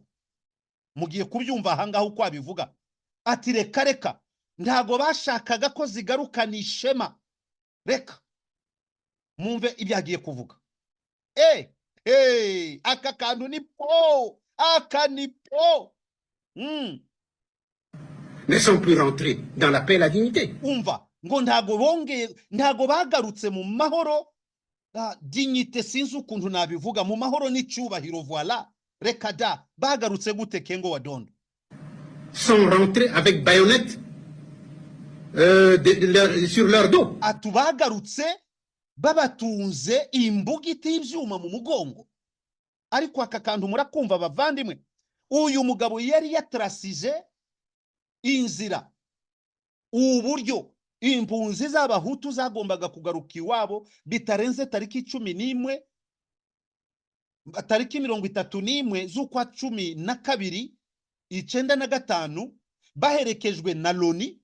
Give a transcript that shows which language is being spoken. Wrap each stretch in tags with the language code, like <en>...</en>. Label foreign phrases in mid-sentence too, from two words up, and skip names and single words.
<rw>Mugiye kubyumva ahangaho uko abivuga ati reka ntago bashakaga ko zigarukana ishema. Reka mumve ibyagiye kuvuga. Aka kantu ni po, aka ni po.</rw> <fr>ne sont plus rentrés dans la paix et la dignité.</fr> <rw>umva ngo ntago bagarutse mu mahoro, dignité sinzi ukuntu nabivuga, mu mahoro n'icyubahiro, voilà. Reka da, bagarutse gute Kengo wa Dondo?</rw> <fr>Sont rentrés avec baïonnette sur leur dos.</fr> <rw>Atubagarutse babatunze imbugiti y'ivyuma mu mugongo. Ariko aka kantu murakumva bavandimwe, uyu mugabo yari yatrasije inzira, uburyo impunzi z'abahutu zagombaga kugaruka iwabo bitarenze tariki 11 tariki 31 z'ukwa 12 1995, baherekejwe na Loni.</rw>